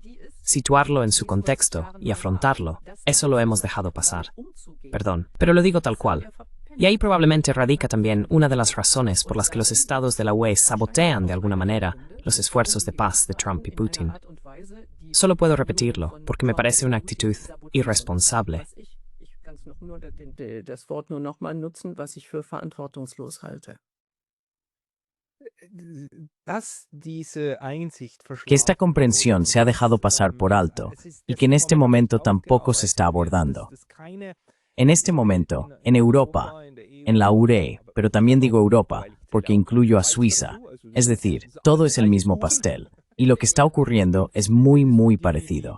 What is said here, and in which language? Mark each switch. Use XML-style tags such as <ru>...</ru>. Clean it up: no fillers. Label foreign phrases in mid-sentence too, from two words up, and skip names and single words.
<es>Situarlo en su contexto y afrontarlo, eso lo hemos dejado pasar. Perdón, pero lo digo tal cual. Y ahí probablemente radica también una de las razones por las que los estados de la UE sabotean de alguna manera los esfuerzos de paz de Trump y Putin. Solo puedo repetirlo, porque me parece una actitud irresponsable.</es> <de>Ich kann das Wort nur noch mal nutzen, was ich für verantwortungslos halte.</de> <es>Que esta comprensión se ha dejado pasar por alto y que en este momento tampoco se está abordando. En este momento, en Europa, en la UE, pero también digo Europa, porque incluyo a Suiza, es decir, todo es el mismo pastel, y lo que está ocurriendo es muy parecido.</es>